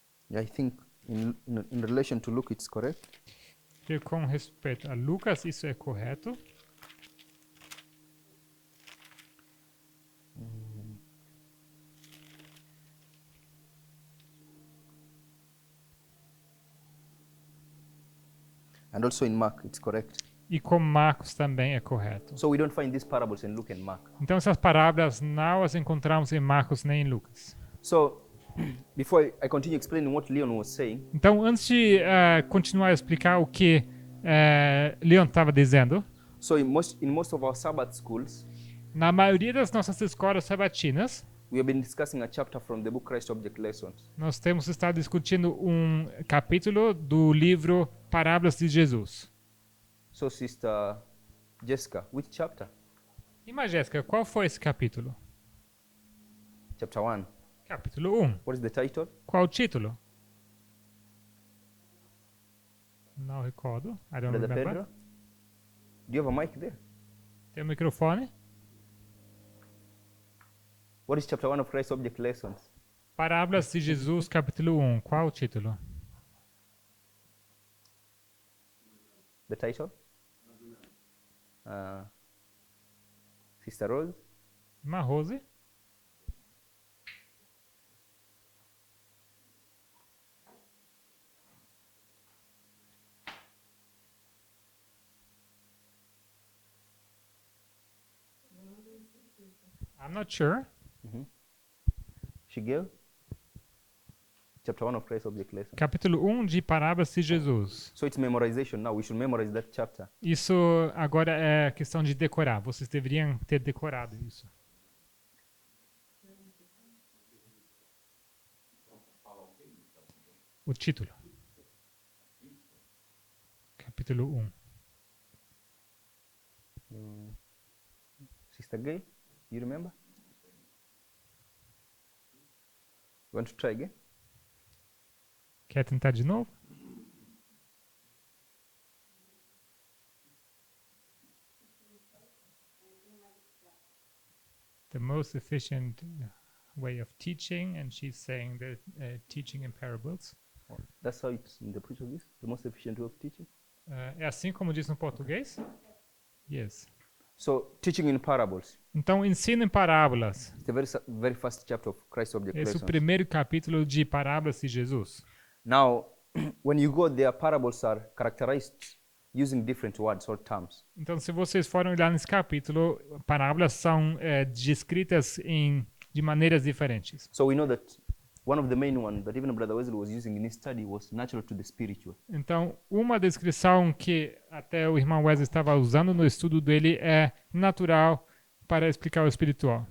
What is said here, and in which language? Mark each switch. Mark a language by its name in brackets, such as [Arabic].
[English] Yeah, I think in relation to Luke, it's correct. [Portuguese] E com respeito a Lucas, isso é correto. [English] And also in Mark, it's correct. [Portuguese] E com Marcos também é correto. [English] So we don't find these parables in Luke and Mark. [Portuguese] Então essas parábolas não as encontramos em Marcos nem em Lucas. [English] So before I continue explaining what Leon was saying, [Portuguese] Então antes de continuar a explicar o que Leon estava dizendo, [English] so in most of our Sabbath schools, [Portuguese] na maioria das nossas escolas sabatinas, [English] we have been discussing a chapter from the book Christ Object Lessons. [Portuguese] nós temos estado discutindo um capítulo do livro Parábolas de Jesus. [English] So Sister Jessica, which chapter? [Portuguese] E mas, Jéssica, qual foi esse capítulo? [English] Chapter 1. [Portuguese] Capítulo 1. [English] What is the title? [Portuguese] Qual o título? Não recordo. [English] I don't Brother remember. Pedro? Do you have a mic there? [Portuguese] Tem um microfone? [English] What is chapter 1 of Christ Object Lessons? [Portuguese] Parábolas de Jesus, capítulo 1. Qual o título? [English] The title? Sister Rose? [Portuguese] Irmã Rose? [English] I'm not sure. Shigel? Chapter 1 of Christ Object Lessons. [Portuguese] Capítulo 1 de Parábolas de Jesus. [English] So it's memorization now. We should memorize that chapter. [Portuguese] Isso agora é questão de decorar. Vocês deveriam ter decorado isso. O título. Capítulo 1. [English] Sister Gay, you remember? You want to try again? [Portuguese] Quer tentar de novo? [English] The most efficient way of teaching, and she's saying that teaching in parables. That's how it's in the Portuguese, the most efficient way of teaching. [Portuguese] É assim como diz no português? [English] Yes. So teaching in parables. [Portuguese] Então, ensino em parábolas. [English] It's the very first chapter of Christ Object [Portuguese] Esse é o [English] Lessons. [Portuguese] primeiro capítulo de parábolas de Jesus. [English] Now, when you go there, parables are characterized using different words or terms. [Portuguese] Então, se vocês forem olhar nesse capítulo, parábolas são descritas de maneiras diferentes. [English] So we know that one of the main ones that even Brother Wesley was using in his study was natural to the spiritual. [Portuguese] Então, uma descrição que até o irmão Wesley estava usando no estudo dele é natural para explicar o espiritual.